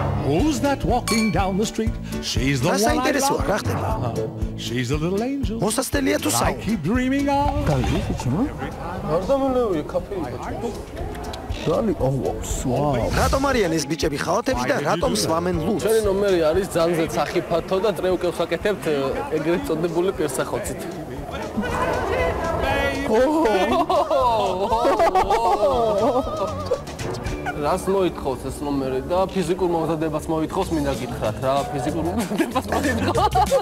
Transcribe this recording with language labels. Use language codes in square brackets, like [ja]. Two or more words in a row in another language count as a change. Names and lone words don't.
[en] Who's that walking down the street? She's the one I love. She's a little angel. მოსასწელია თუ I keep dreaming of. [ka] რატომ არიან ეს ბიჭები ხალათებში და რატომ სვამენ ლუდს? ჩვენი ნომერი არის ძალზე სახიფათო და ტრეუკელს ვაკეთებთ ეგრეთ წოდებული პირსახოცით. რას მოითხოვს ეს ნომერი და ფიზიკურ მომზადებას მოითხოვს, მინდა გითხრათ რა, ფიზიკურ მომზადებას მოითხოვს.